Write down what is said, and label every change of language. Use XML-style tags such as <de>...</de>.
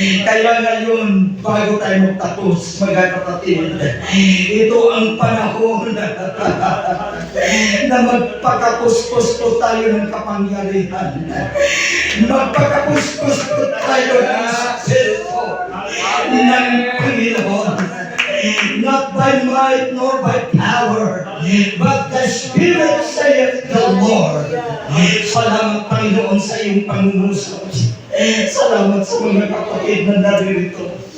<tl>Kaya ngayon, bago tayo magtapos, mga kapatid, ito ang panahon na magpakapuspos po tayo ng kapangyarihan. Magpakapuspos po tayo ng Espiritu ng Panginoon.</tl> <en>Not by might nor by power, but the Spirit saith the Lord.</en> <tl>Salamat, Panginoon, sa iyong pangungusap. Salamat sa mga kapatid na naririto.</tl>